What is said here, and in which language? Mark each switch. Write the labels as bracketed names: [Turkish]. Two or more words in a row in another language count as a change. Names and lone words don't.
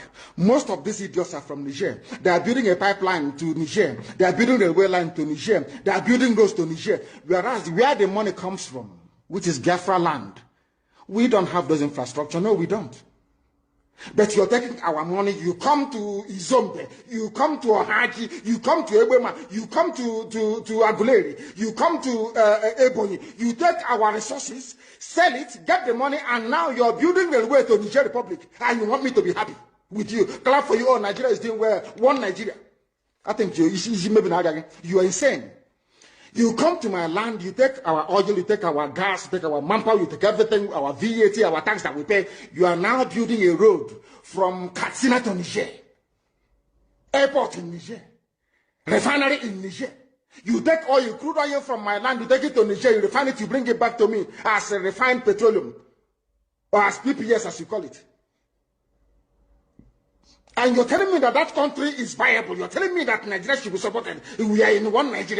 [English] Most of these idiots are from Niger. They are building a pipeline to Niger. They are building a railway line to Niger. They are building roads to Niger. Whereas where the money comes from, which is Biafra land, we don't have those infrastructure. No, we don't. But you're taking our money, you come to Izombe, you come to Ohaji, you come to Ebema, you come to Aguleri, you come to Ebonyi, you take our resources, sell it, get the money, and now you're building the way to Niger Republic, and you want me to be happy with you. Clap for you, oh, Nigeria is doing well, one Nigeria. I think you are insane. You come to my land, you take our oil, you take our gas, you take our manpower, you take everything, our VAT, our tax that we pay. You are now building a road from Katsina to Niger, airport in Niger, refinery in Niger. You take oil, crude oil from my land, you take it to Niger, you refine it, you bring it back to me as a refined petroleum, or as PPS as you call it. And you're telling me that that country is viable. You're telling me that Nigeria should be supported. We are in one Nigeria.